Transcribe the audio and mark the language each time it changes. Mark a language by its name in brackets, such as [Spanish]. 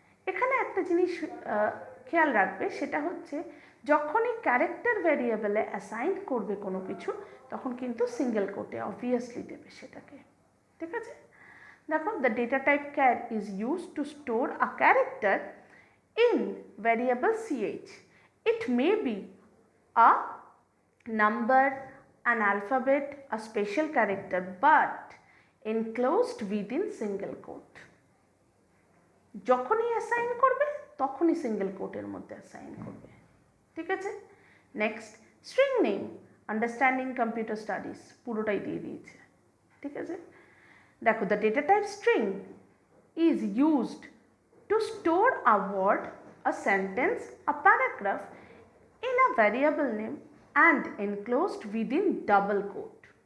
[Bangla] এখানে একটা জিনিস খেয়াল রাখবে, সেটা হচ্ছে যখনই ক্যারেক্টার ভ্যারিয়েবলে অ্যাসাইন করবে কোনো কিছু, তখন কিন্তু সিঙ্গেল কোটে অবভিয়াসলি দেবে সেটাকে, ঠিক আছে। [English] দেখো, the data type char is use to store a character in variable ch. It may be a number, an alphabet, a special character, but enclosed within single quote. [Bangla] যখনই অ্যাসাইন করবে তখনই single কোটের মধ্যে অ্যাসাইন করবে, ঠিক আছে। Next, string name. Understanding computer studies পুরোটাই দিয়ে দিয়েছে, ঠিক আছে। [English] দেখো, the data type string is used to store a word, a sentence, a paragraph in a variable name and enclosed within double quote.